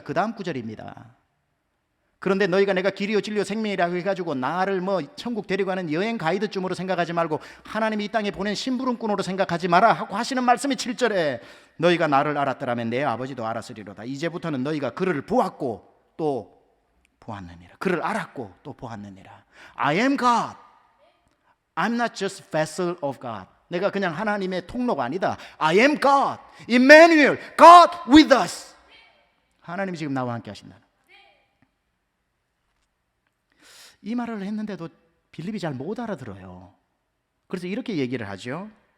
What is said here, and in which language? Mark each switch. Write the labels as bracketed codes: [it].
[ko] 그 다음 구절입니다. 그런데 너희가 내가 길이요 진리요 생명이라고 해가지고 나를 뭐 천국 데리고 가는 여행 가이드쯤으로 생각하지 말고 하나님이 이 땅에 보낸 심부름꾼으로 생각하지 마라 하고 하시는 말씀이 7절에 너희가 나를 알았더라면 내 아버지도 알았으리로다. 이제부터는 너희가 그를 보았고 또 보았느니라. 그를 알았고 또 보았느니라. [en] I am God. I'm not just vessel of God. [ko] 내가 그냥 하나님의 통로가 아니다. [en] I am God. Emmanuel. God with us. [ko] 하나님이 지금 나와 함께 하신다. 이 말을 했는데도 빌립이 잘 못 알아들어요. 그래서 이렇게 얘기를 하죠.